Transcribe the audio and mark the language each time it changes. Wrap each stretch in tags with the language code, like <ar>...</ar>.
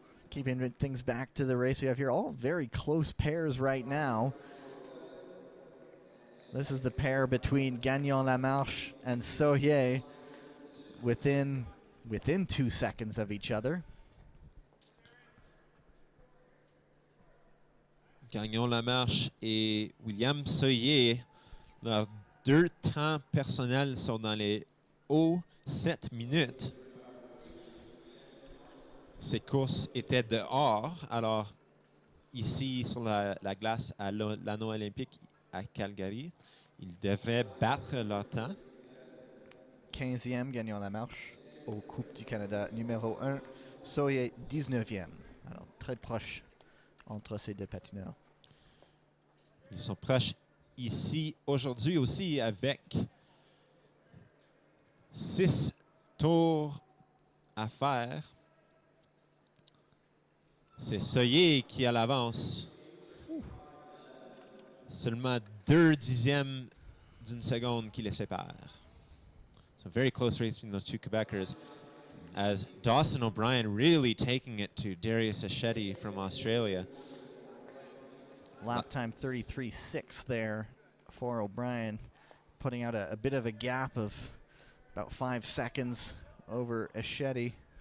<en>Keeping things back to the race we have here. All very close pairs right now. This is the pair between Gagnon-Lamarche and Sauhier within 2 seconds of each other.</en> <fr>Gagnon-Lamarche et William Sauhier, leurs deux temps personnels sont dans les hauts 7 minutes. Ces courses étaient dehors, alors ici sur la glace à l'anneau olympique à Calgary, ils devraient battre leur temps. 15e Gagnon-Lamarche au Coupe du Canada numéro 1, Sauhier 19e. Alors très proche entre ces deux patineurs. Ils sont proches ici aujourd'hui aussi avec 6 tours à faire. C'est Sauhier qui a l'avance. Seulement 2 dixièmes d'une seconde qui les séparent.</fr> <en>So very close race between those two Quebecers, as Dawson O'Brien really taking it to Darius Achetti from Australia. Lap time 33.6 there for O'Brien, putting out a bit of a gap of about 5 seconds over Achetti.</en>